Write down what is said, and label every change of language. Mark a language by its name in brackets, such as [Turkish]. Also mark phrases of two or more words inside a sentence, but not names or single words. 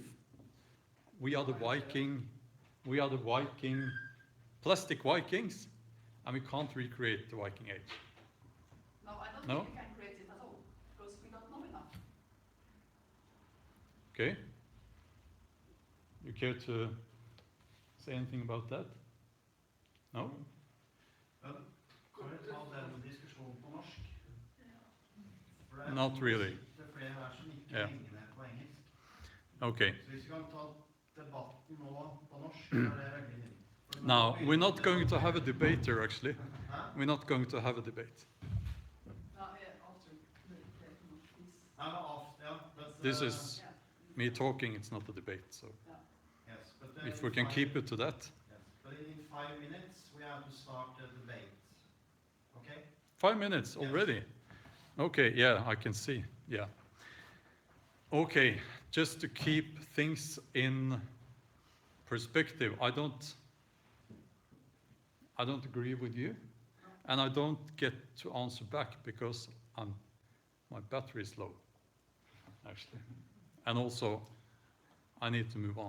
[English] We are the Viking plastic Vikings, and we can't recreate the Viking Age. No, I don't No? think you can create it at all, because we don't know enough. Okay? You care to say anything about that? No? [Norwegian] Men kan vi ta den diskusjonen på norsk? For det [English] Not really. [Norwegian] Det er flere her som ikke [English] Yeah. [Norwegian] henger med på engelsk. [English] Okay. [Norwegian] Så hvis vi kan ta debatten nå på norsk, så er det veldig fint. For [English] Now, [Norwegian] nå- [English] we're not going to have a debate here, actually. [Norwegian] Hæ? [English] We're not going to have a debate. No, after the please. [Norwegian] Nei, men ja, [English] but, This is Yeah. me talking, it's not a debate. So yes, but, if we can keep it to that. Yes, but in 5 minutes we have to start the debate. Okay? 5 minutes already? Okay, yeah, I can see. Yeah. Okay, just to keep things in perspective, I don't agree with you, and I don't get to answer back because my battery is low, actually, and also I need to move on.